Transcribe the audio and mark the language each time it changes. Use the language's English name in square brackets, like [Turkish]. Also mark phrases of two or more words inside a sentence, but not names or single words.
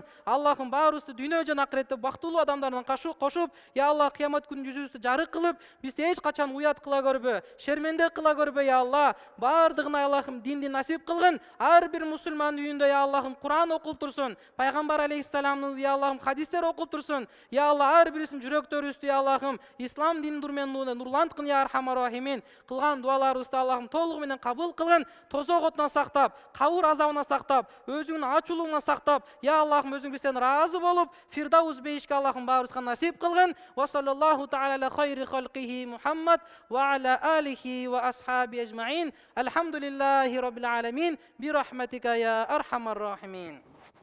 [Kyrgyz] Аллахым баарыбызды дүйнө жана акыретте бактылуу адамдардан кошуп, [Arabic] يا الله [Kyrgyz] кыямат күнү жүзүбүздү жарык кылып, бизди эч качан уят кыла көрбө, шерменде кыла көрбө [Arabic] يا الله. [Kyrgyz] Баардыгына Аллахым динди насип кылгын. Ар бир мусулмандын үйүндө я Аллахым Кур'ан окулуп турсун, пайгамбар алейхиссаламдын я Аллахым хадистер окулуп турсун. [Arabic] يا الله [Kyrgyz] ар бирисинин жүрөктөрүбүздү я Аллахым ислам динин нурунан нурланткын [Arabic] يا أرحم الراحمين. [Kyrgyz] Кылган дуаларыбызды Аллахым толугу менен кабыл кылгын. Тозок отунан сактап, кабыр азабынан сактап, өзүңдүн ачуулугунан сактап, я Аллахым өзүң бизден ыраазы болуп, фирдаус бейишке Аллахым баарыбызга насип кылгын. [Arabic] وصلى الله تعالى على خير خلقه محمد وعلى آله وأصحابه أجمعين. الحمد لله رب العالمين. برحمتك يا أرحم الراحمين.